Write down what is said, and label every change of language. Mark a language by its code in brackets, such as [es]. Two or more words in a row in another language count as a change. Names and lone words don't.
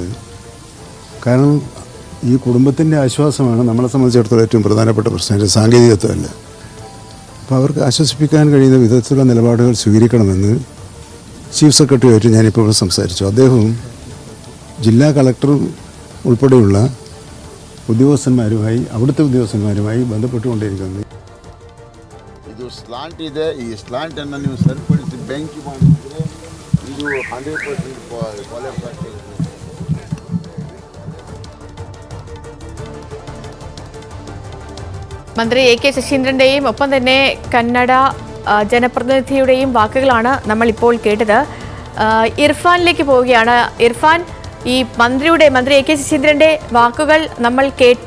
[ml] കാരണം ഈ കുടുംബത്തിൻ്റെ ആശ്വാസമാണ് നമ്മളെ സംബന്ധിച്ചിടത്തോളം ഏറ്റവും പ്രധാനപ്പെട്ട പ്രശ്നം, സാങ്കേതികത്വമല്ല. അപ്പോൾ അവർക്ക് ആശ്വസിപ്പിക്കാൻ കഴിയുന്ന വിധത്തിലുള്ള നിലപാടുകൾ സ്വീകരിക്കണമെന്ന് ചീഫ് സെക്രട്ടറിയുമായിട്ട് ഞാനിപ്പോൾ സംസാരിച്ചു. അദ്ദേഹവും ജില്ലാ കളക്ടറും ഉൾപ്പെടെയുള്ള ഉദ്യോഗസ്ഥന്മാരുമായി അവിടുത്തെ ഉദ്യോഗസ്ഥന്മാരുമായി ബന്ധപ്പെട്ടുകൊണ്ടിരിക്കുന്നത്. [kn] ಇದು ಸ್ಲಾಂಟ್ ಇದೆ. ಈ ಸ್ಲಾಂಟನ್ನು ನೀವು ಸರಿಪಡಿಸಿ ಬೆಂಕಿ ಮಾಡಿದರೆ ಇದು 100% ಕೊಲ್ಯಾಪ್ಸ್ ಆಗ್ತದೆ. [ml] മന്ത്രി AK ശശീന്ദ്രന്റെയും ഒപ്പം തന്നെ കന്നഡ ജനപ്രതിനിധിയുടെയും വാക്കുകളാണ് നമ്മൾ ഇപ്പോൾ കേട്ടത്. ഇർഫാനിലേക്ക് പോവുകയാണ്. ഇർഫാൻ, ഈ മന്ത്രി AK ശശീന്ദ്രന്റെ വാക്കുകൾ നമ്മൾ കേട്ടു.